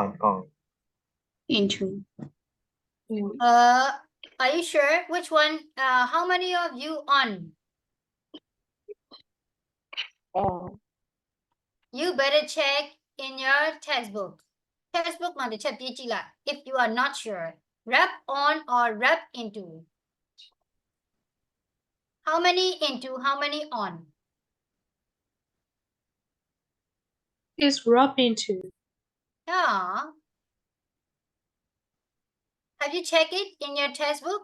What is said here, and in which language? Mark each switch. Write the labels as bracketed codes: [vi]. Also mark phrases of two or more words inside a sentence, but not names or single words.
[en] Into. Are you sure? Which one? How many of you on? You better check in your textbook. [my] Textbook မှာတစ်ချက်ပြေးကြည့်လိုက် [en] if you are not sure. Wrap on or wrap into? How many into? How many on? Is wrap into. Yeah. Have you checked it in your textbook?